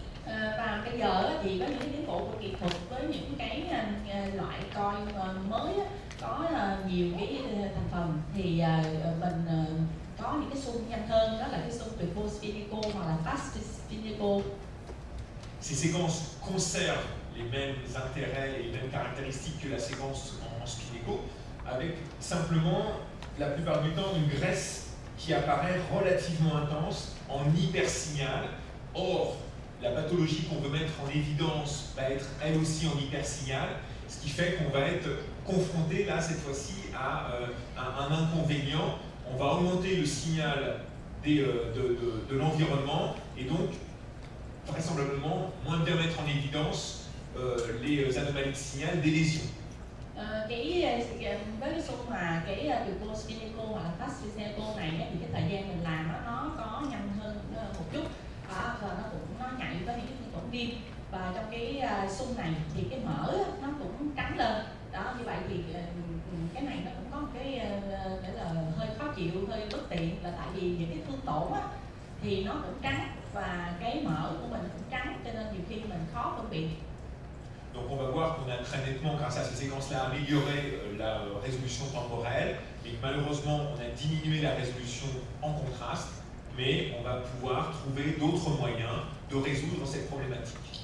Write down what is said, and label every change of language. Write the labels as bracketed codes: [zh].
[vi] Và bây giờ thì có những cái tiến bộ của kỹ thuật với những cái loại coi mới có nhiều cái thành phần, thì mình có những cái xung nhanh hơn, đó là cái xung turbo spinéco hoặc là fast spinéco. [fr] Ces séquences conservent les mêmes intérêts et les mêmes caractéristiques que la séquence en spinéco, avec simplement, la plupart du temps, une graisse qui apparaît relativement intense en hypersignal. Or, la pathologie qu'on veut mettre en évidence va être elle aussi en hypersignal, ce qui fait qu'on va être confronté là cette fois-ci à un inconvénient. On va augmenter le signal de l'environnement et donc vraisemblablement moins bien mettre en évidence les anomalies de signal des lésions. [vi] Với cái xung mà cái turbo spinéco hoặc là fast spinéco này thì cái thời gian mình làm nó có nhanh hơn một chút, và nó nhạy với những cái tổn viêm, và trong cái xung này thì cái mỡ nó cũng trắng lên, đó, như vậy thì cái này nó cũng có một cái nghĩa là hơi khó chịu, hơi bất tiện, là tại vì những cái thương tổn thì nó cũng trắng và cái mỡ của mình cũng trắng, cho nên nhiều khi mình khó phân biệt. [fr] Donc on va voir qu'on a très nettement, grâce à ces séquences-là, amélioré la résolution temporelle, et que malheureusement on a diminué la résolution en contraste, mais on va pouvoir trouver d'autres moyens de résoudre cette problématique.